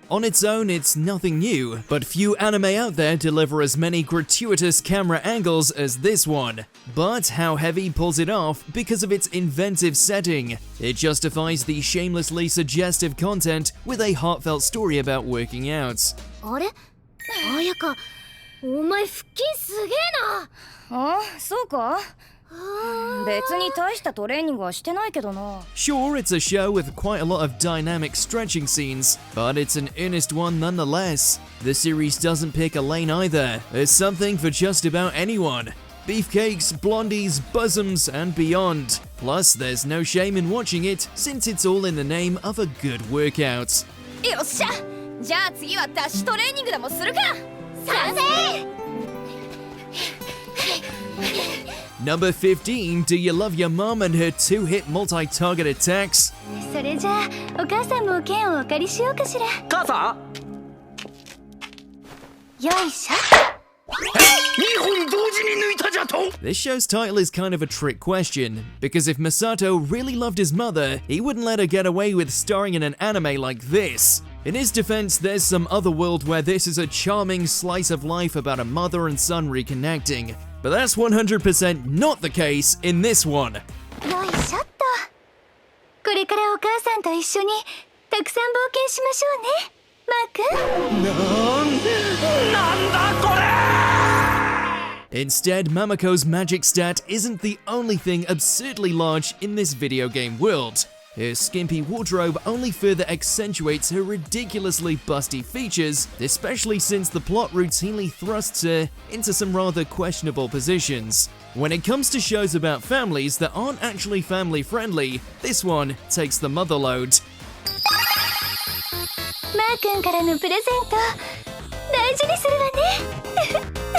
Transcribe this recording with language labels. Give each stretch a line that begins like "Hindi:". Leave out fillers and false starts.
English: On its own, it's nothing new, but few anime out there deliver as many gratuitous camera angles as this one. But how heavy pulls it off because of its inventive setting. It justifies the shamelessly suggestive content with a heartfelt story about working out.
Japanese: あれ綾香お前腹筋すげえなあ、そうか別に大したトレーニングはしてないけどな
English: Sure, it's a show with quite a lot of dynamic stretching scenes, but it's an earnest one nonetheless. The series doesn't pick a lane either. There's something for just about anyone. Beefcakes, blondies, bosoms, and beyond. Plus, there's no shame in watching it, since it's all in the name of a good workout.
Japanese: よっしゃじゃあ次はダッシュトレーニングでもするか賛成
English: Number 15, do you love your mom and her two-hit multi-target attacks?
Japanese: それじゃあお母さんも剣をお借りしようかしら母さんよいしょ 2本同時に抜いたじゃと
English: This show's title is kind of a trick question, because if Masato really loved his mother, he wouldn't let her get away with starring in an anime like this. In his defense, there's some other world where this is a charming slice of life about a mother and son reconnecting. But that's 100% not the case in this one.
Japanese: よいしょっとこれからお母さんと一緒にたくさん冒険しましょうねマー君なんだこれ
English: Instead, Mamoko's magic stat isn't the only thing absurdly large in this video game world. Her skimpy wardrobe only further accentuates her ridiculously busty features, especially since the plot routinely thrusts her into some rather questionable positions. When it comes to shows about families that aren't actually family friendly, this one takes the mother load.
Japanese: マー君からのプレゼント大事にするわね